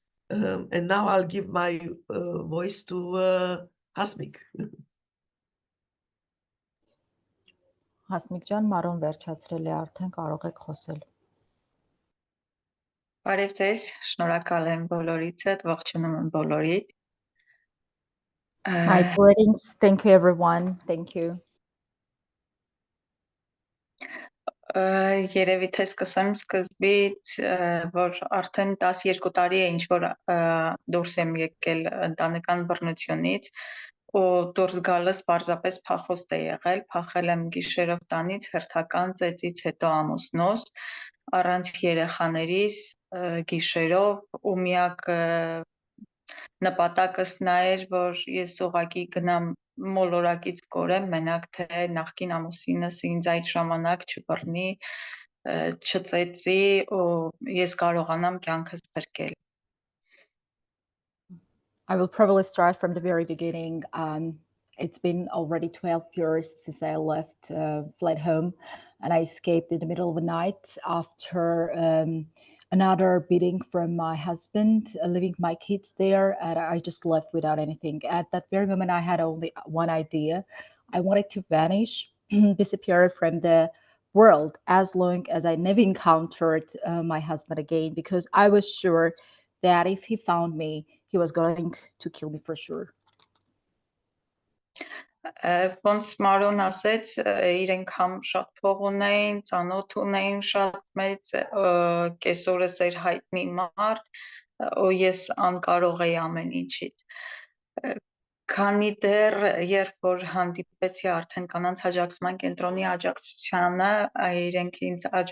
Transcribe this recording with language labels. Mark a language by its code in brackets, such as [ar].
[en] And now I'll give my voice to Hasmik. [hy] Հասմիկ ջան, մարոն վերջացրել է արդեն, կարող եք խոսել։ Բարև ձեզ, շնորհակալ եմ բոլորիցդ, ողջունում եմ բոլորիդ։ [en] Hi, greetings. Thank you, everyone. Thank you. [hy] Երևի թե սկսեմ սկզբից, որ արդեն 12 տարի է ինչ որ դուրս եմ եկել ընտանեկան բռնությունից ու դուրս գալս պարզապես փախոստ է եղել, փախել եմ գիշերով տանից, հերթական ծեծից հետո ամուսնուս, առանց երեխաներիս, գիշերով ու միակ նպատակս նա էր, որ ես ուղղակի գնամ մոլորակից կորեմ, մենակ թե նախկին ամուսինս ինձ այդ ժամանակ չբռնի, չծեծի ու ես կարողանամ կյանքս փրկել։ [en] I will probably start from the very beginning. It's been already 12 years since I fled home, and I escaped in the middle of the night after another beating from my husband, leaving my kids there, and I just left without anything. At that very moment, I had only one idea. I wanted to vanish, disappear from the world as long as I never encountered my husband again, because I was sure that if he found me, he was going to kill me for sure. [hy] Ոնց Մարոն ասեց, իրենք համ շատ փող ունեին, ծանոթ ունեին շատ մեծ, կեսօրս էր հայտնի մարդ, ու ես անկարող էի ամեն ինչից։ Քանի դեռ երբ որ հանդիպեցի արդեն կանանց աջակցման կենտրոնի աջակցությանը, իրենք ինձ